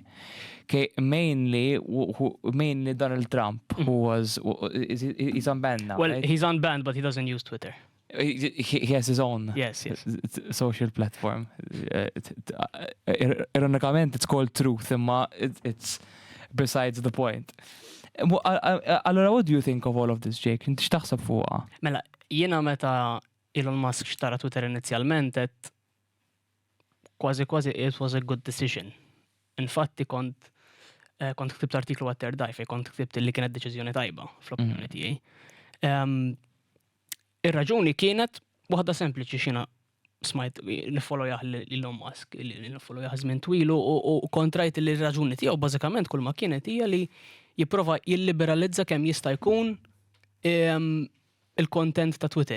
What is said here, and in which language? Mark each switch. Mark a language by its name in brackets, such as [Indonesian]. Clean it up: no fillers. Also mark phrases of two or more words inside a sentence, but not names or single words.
[English] Okay, mainly Donald Trump, he's unbanned now. Well, right? he's unbanned, but he doesn't use Twitter. He has his own social platform. Ironicamente, it's called Truth, [Maltese] imma [English] it's besides the point. Allora, what do you think of all of this, Jake? [Maltese] Inti x'taħseb fuqha? Mela, jiena meta Elon Musk xtara Twitter inizjalment kważi [English] it was a good decision. [Maltese] Infatti kont ktibt artiklu għat Terdaj kont ktibt li kienet deċiżjoni tajba fl-opinjoni tiegħi. Ir-raġuni kienet waħda sempliċi xina smajt nifollowjah Elon Musk, nifollowjah żmien twilu u kontrajt li r-raġuni tiegħu bażikament kull ma kienet hija li jipprova jilliberalizza kemm jista' jkun il-content ta' Twitter.